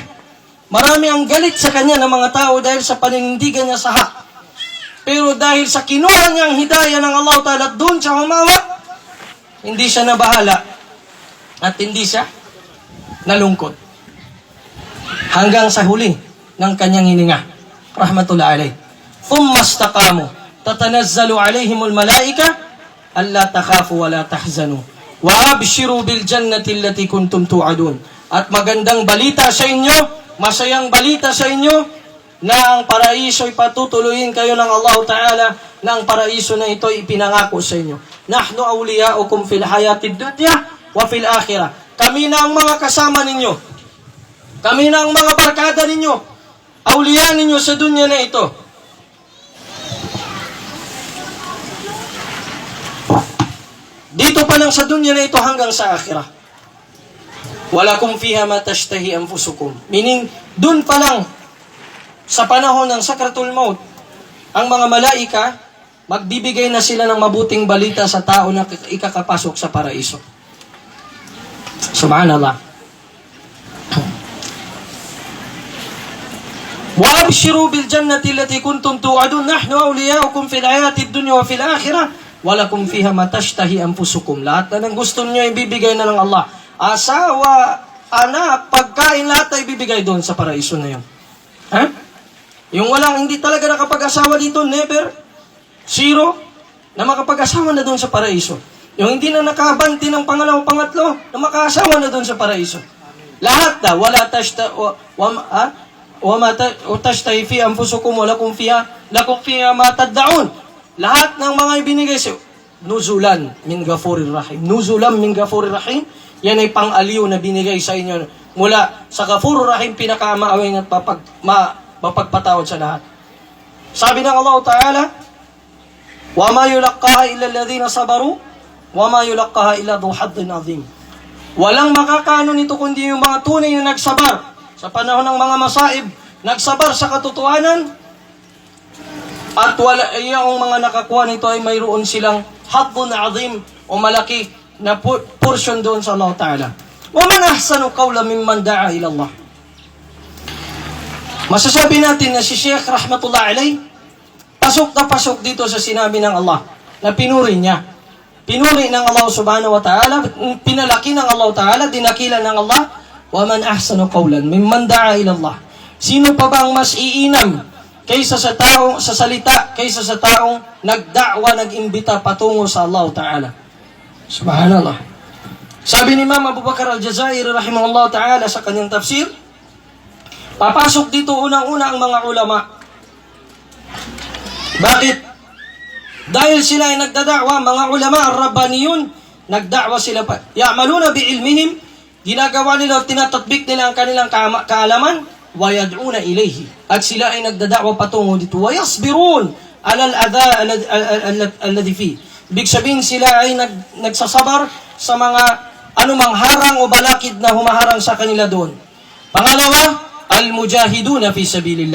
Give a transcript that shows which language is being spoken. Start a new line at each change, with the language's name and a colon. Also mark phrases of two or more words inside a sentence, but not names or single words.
Filipino: Marami ang galit sa kanya ng mga tao dahil sa paninindigan niya sa hak. Pero dahil sa kinuha niyang hidayah ng
Arabic: الله تعالى
Filipino: at doon siya humawak, hindi siya nabahala at hindi siya nalungkot. Hanggang sa huli, ng kanyang hininga.
Arabic: رحمة الله عليه. ثم استقاموا تتنزل عليهم الملائكة ألا تخافوا ولا تحزنوا وأبشروا بالجنة التي كنتم توعدون.
Filipino: At magandang balita sa inyo, masayang balita sa inyo, na ang paraiso ay patutuloyin kayo ng
Arabic: الله تعالى,
Filipino: na ang paraiso na ito ay ipinangako sa inyo.
Arabic: نحن أولياؤكم في الحياة الدنيا وفي الآخرة.
Filipino: Kami na ang mga kasama ninyo. Kami na ang mga barkada ninyo. Awliya ninyo sa dunya na ito. Dito pa lang sa dunya na ito hanggang sa akhirah.
Arabic: ولكم فيها ما تشتهي أنفسكم.
Filipino: Meaning, dun pa lang, sa panahon ng
Arabic: سكرة الموت,
Filipino: ang mga malaika, magbibigay na sila ng mabuting balita sa tao na ikakapasok sa paraiso. Subhanallah.
Arabic: وأبشروا بالجنة التي كنتم توعدون نحن أولياؤكم في الحياة الدنيا وفي الآخرة ولكم فيها ما تشتهي أنفسكم.
Filipino: Lahat na ng gusto niyo ibibigay na ng Allah. Asawa, anak, pagkain, lahat ay ibibigay doon sa paraiso na yun. Ha? Yung walang hindi talaga nakapag-asawa dito,
English: never, zero,
Filipino: na makapag-asawa na doon sa paraiso. Yung hindi na nakabanti ng pangalawa, pangatlo, na makaasawa na doon sa paraiso. Lahat na,
Arabic: ولا تشتهي في أنفسكم ولكم فيها ما تدعون.
Filipino: Lahat ng mga ibinigay sa
Arabic: نزلا من غفور رحيم. نزلا من غفور رحيم,
Filipino: yan ay pang-aliw na binigay sa inyo mula sa
Arabic: غفور رحيم,
Filipino: pinakamaawing at mapagpatawad sa lahat. Sabi ng Allah Ta'ala,
Arabic: وما يلقاها إلا الذين صبروا وما يلقاها إلا ذو حظ عظيم.
Filipino: Walang makakaano nito kundi yung mga tunay na nagsabar sa panahon ng mga masaib, nagsabar sa katotohanan, at wala yung mga nakakuha nito ay mayroon silang
Arabic: حظ عظيم
Filipino: o malaki na portion doon sa
Arabic: الله تعالى. ومن أحسن قولا ممن دعا إلى الله.
Filipino: Masasabi natin na si Sheikh
Arabic: رحمة الله عليه,
Filipino: pasok na pasok dito sa sinabi ng Allah, na pinuri niya. Pinuri ng Allah
Arabic: سبحانه وتعالى,
Filipino: pinalaki ng
Arabic: الله تعالى,
Filipino: dinakila ng Allah,
Arabic: ومن أحسن قولا ممن دعا إلى الله.
Filipino: Sino pa ba ang mas iinam kaysa sa taong, sa salita, kaysa sa taong nagda'wa, nag-imbita patungo sa
Arabic: الله تعالى?
Filipino: Subhanallah. Sabi ni Imam Abu Bakar al-Jazairi
Arabic: رحمه الله تعالى
Filipino: sa kanyang tafsir, papasok dito unang-una ang mga ulama. Bakit? Dahil sila ay nagdada'wa, mga ulama, ar-rabbaniyun, nagda'wa sila pa.
Arabic: يعملون بعلمهم,
Filipino: ginagawa nila, tinatatbik nila ang kanilang kaalaman,
Arabic: ويدعون إليه.
Filipino: At sila ay nagdada'wa patungo dito.
Arabic: ويصبرون على الأذى الذي في.
Filipino: Ibig sabihin sila ay nagsasabar sa mga anumang harang o balakid na humaharang sa kanila doon. Pangalawa,
Arabic: المجاهدون في سبيل الله.